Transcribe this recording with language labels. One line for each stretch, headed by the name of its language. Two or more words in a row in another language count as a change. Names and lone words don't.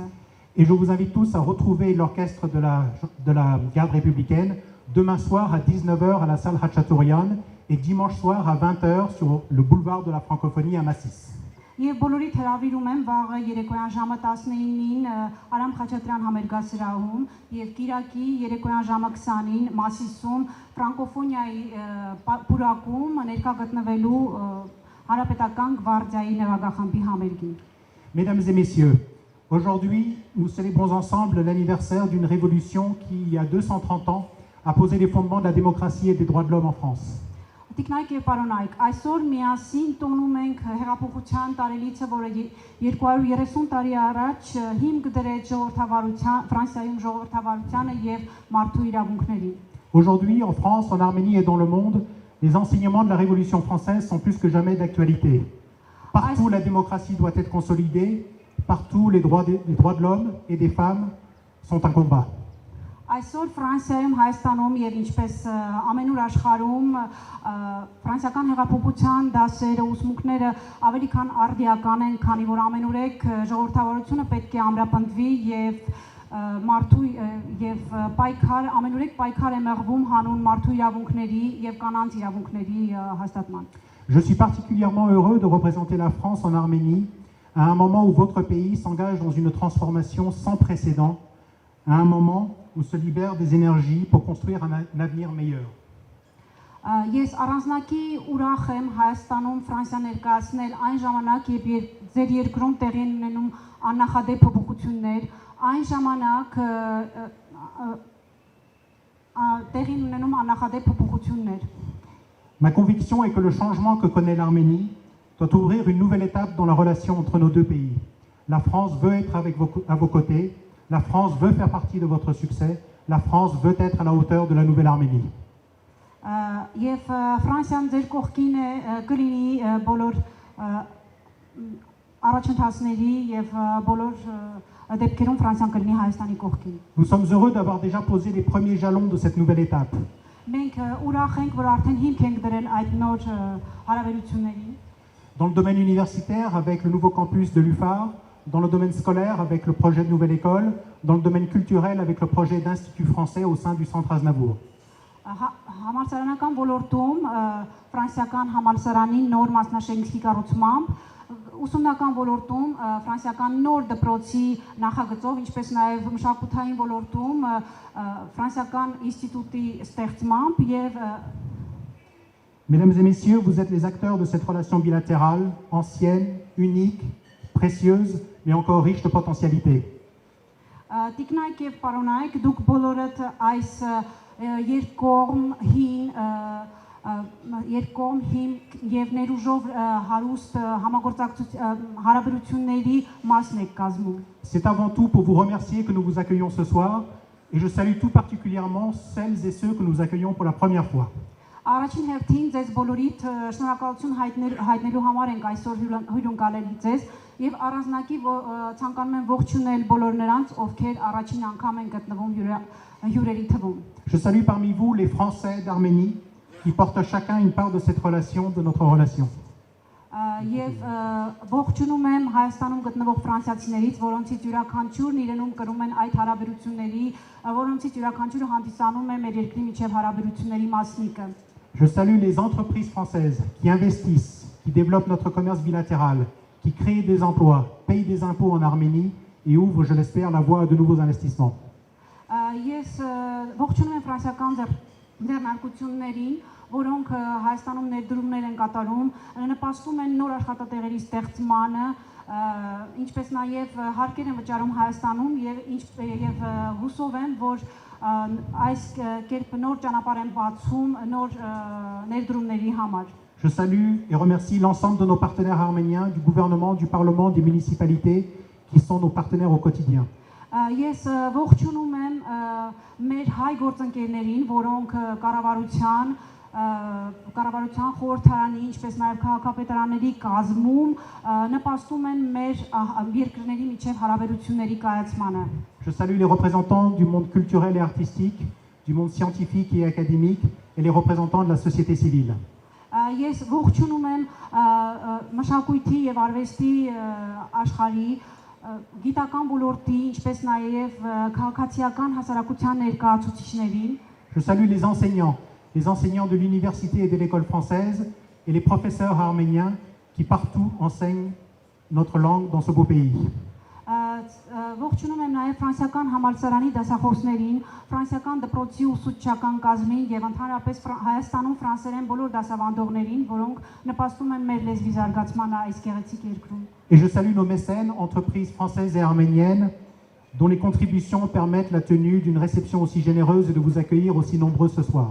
French: Et je vous invite tous à retrouver l'orchestre de la garde républicaine demain soir à 19h à la salle Hatchatourian et dimanche soir à 20h sur le boulevard de la francophonie à Massis.
Armenian: Եվ բոլորիդ հրավիրում եմ վաղը երեկոյան ժամը 19-ին Արամ Խաչատրյան համերգասրահում եւ Կիրակի երեկոյան ժամը 20-ին Մասիսում ֆրանկոֆոնիայի պուրակում ներկա գտնվելու հանրապետական գվարդիայի նվագախմբի համերգին։
French: Mesdames et messieurs, aujourd'hui, nous célébrons ensemble l'anniversaire d'une révolution qui, il y a 230 ans, a posé les fondements de la démocratie et des droits de l'homme en France.
Armenian: Տիկնայք եւ պարոնայք, այսօր միասին տոնում ենք հեղափոխության տարելիցը, որը 230 տարի առաջ հիմք դրեց Ֆրանսիայում ժողովրդավարությանը եւ մարդու իրավունքներին։
French: Aujourd'hui, en France, en Arménie et dans le monde, les enseignements de la Révolution française sont plus que jamais d'actualité. Partout, la démocratie doit être consolidée, Partout, les droits de l'homme et des femmes sont un combat.
Armenian: Այսօր Ֆրանսիայում, Հայաստանում եւ ինչպես ամենուր աշխարհում ֆրանսիական հեղափոխության դասերը, ուսմունքները ավելի քան արդիական են, քանի որ ամենուրեք ժողովրդավարությունը պետք է ամրապնդվի եւ մարդու եւ պայքար ամենուրեք պայքար է մղվում հանուն մարդու իրավունքների եւ կանանց իրավունքների հաստատման։
French: Je suis particulièrement heureux de représenter la France en Arménie à un moment où votre pays s'engage dans une transformation sans précédent, à un moment où se libèrent des énergies pour construire un avenir meilleur.
Armenian: Ես առանձնակի ուրախ եմ Հայաստանում Ֆրանսիա ներկայացնել այն ժամանակ, երբ ձեր երկրում տեղի են ունենում աննախադեպ փոփոխություններ, այն ժամանակ տեղի են ունենում աննախադեպ փոփոխություններ։
French: Ma conviction est que le changement que connaît l'Arménie doit ouvrir une nouvelle étape dans la relation entre nos deux pays. La France veut être à vos côtés, la France veut faire partie de votre succès, la France veut être à la hauteur de la nouvelle Arménie.
Armenian: Եվ Ֆրանսիան ձեր կողքին է կլինի բոլոր առաջընթացների եւ բոլոր դեպքերում Ֆրանսիան կլինի Հայաստանի կողքին։
French: Nous sommes heureux d'avoir déjà posé les premiers jalons de cette nouvelle étape.
Armenian: Մենք ուրախ ենք, որ արդեն հիմք ենք դրել այդ նոր հարաբերությունների։
French: Dans le domaine universitaire, avec le nouveau campus de l'UFAR, dans le domaine scolaire, avec le projet de nouvelle école, dans le domaine culturel, avec le projet d'Institut français au sein du Centre Aznavour.
Armenian: Համալսարանական ոլորտում ֆրանսիական համալսարանի նոր մասնաշենքի կառուցմամբ, ուսումնական ոլորտում ֆրանսիական նոր դպրոցի նախագծով, ինչպես նաև մշակութային ոլորտում ֆրանսիական ինստիտուտի ստեղծմամբ եւ
French: Mesdames et messieurs, vous êtes les acteurs de cette relation bilatérale, ancienne, unique, précieuse, mais encore riche de potentialités.
Armenian: Տիկնայք եւ պարոնայք, դուք բոլորդ այս երկկողմ հին եւ ներուժով հարուստ հարաբերությունների մասն եք կազմում։
French: C'est avant tout pour vous remercier que nous vous accueillons ce soir et je salue tout particulièrement celles et ceux que nous accueillons pour la première fois.
Armenian: Առաջին հերթին ձեզ բոլորիդ շնորհակալություն հայտնելու համար ենք այսօր հյուրընկալել ձեզ եւ առանձնակի ցանկանում եմ ողջունել բոլոր նրանց, ովքեր առաջին անգամ են գտնվում հյուրերի թվում։
French: Je salue parmi vous les Français d'Arménie qui portent chacun une part de cette relation, de notre relation.
Armenian: Եվ ողջունում եմ Հայաստանում գտնվող ֆրանսիացիներից, որոնցից յուրաքանչյուրն իրենում կրում են այդ հարաբերությունների, որոնցից յուրաքանչյուրը հանդիսանում է մեր երկրի միջև հարաբերությունների մասնիկը։
French: Je salue les entreprises françaises qui investissent, qui développent notre commerce bilatéral, qui créent des emplois, payent des impôts en Arménie et ouvrent, je l'espère, la voie à de nouveaux investissements.
Armenian: Ես ողջունում եմ ֆրանսիական ձեռնարկություններին, որոնք Հայաստանում ներդրումներ են կատարում, նպաստում են նոր աշխատատեղերի ստեղծմանը, ինչպես նաև հարկեր են վճարում Հայաստանում եւ հուսով եմ, որ այս կերպ նոր ճանապարհ են բացում նոր ներդրումների համար։
French: Je salue et remercie l'ensemble de nos partenaires arméniens, du gouvernement, du parlement, des municipalités qui sont nos partenaires au quotidien.
Armenian: Ես ողջունում եմ մեր հայ գործընկերներին, որոնք կառավարության խորհրդարանի, ինչպես նաև քաղաքապետարանների կազմում նպաստում են մեր երկրների միջև հարաբերությունների կայացմանը։
French: Je salue les représentants du monde culturel et artistique, du monde scientifique et académique et les représentants de la société civile.
Armenian: Ես ողջունում եմ մշակույթի եւ արվեստի աշխարհի գիտական ոլորտի, ինչպես նաև քաղաքացիական հասարակության ներկայացուցիչներին։
French: Je salue les enseignants de l'université et de l'école française et les professeurs arméniens qui partout enseignent notre langue dans ce beau pays.
Armenian: Ողջունում եմ նաև ֆրանսիական համալսարանի դասախոսներին, ֆրանսիական դպրոցի ուսուցչական կազմին եւ ընդհանրապես Հայաստանում ֆրանսերեն բոլոր դասավանդողներին, որոնք նպաստում են մեր լեզվի զարգացմանը այս գեղեցիկ երկրում։
French: Et je salue nos mécènes, entreprises françaises et arméniennes, dont les contributions permettent la tenue d'une réception aussi généreuse et de vous accueillir aussi nombreux ce soir.